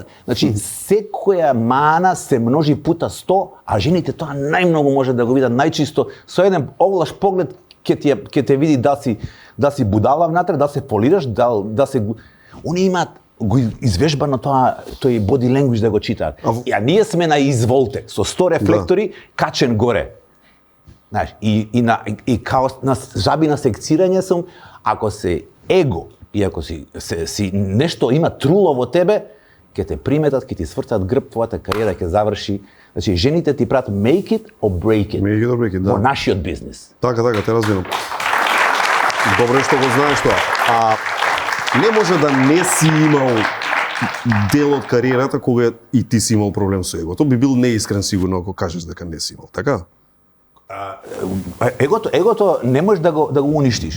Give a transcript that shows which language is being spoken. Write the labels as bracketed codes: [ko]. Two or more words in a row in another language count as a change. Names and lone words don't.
[mk] Значи, секоја мана се множи пута 100, а жените тоа најмногу може да го видат најчисто. Со еден овлаш поглед ќе те види да си будала внатре, да се фолираш, да се... Они имаат го извежбано тој [en] body language [mk] да го читаат. А ние сме на изволте, со 100 рефлектори, качен горе. Знаеш, и као на жаби на секцирање сум, ако се его и ако си нешто има труло во тебе, ќе те приметат, ќе ти свртат грб, твојата кариера ќе заврши. Значи, жените ти прават [en] make it or break it. Make it or break it, [mk] да. Во нашиот бизнис. Така, те разбирам. Добре што го знаеш тоа. А не може да не си имал дел од кариерата кога и ти си имал проблем со егото. Би бил неискрен сигурно ако кажеш дека не си имал, така? Егото не можеш да го уништиш.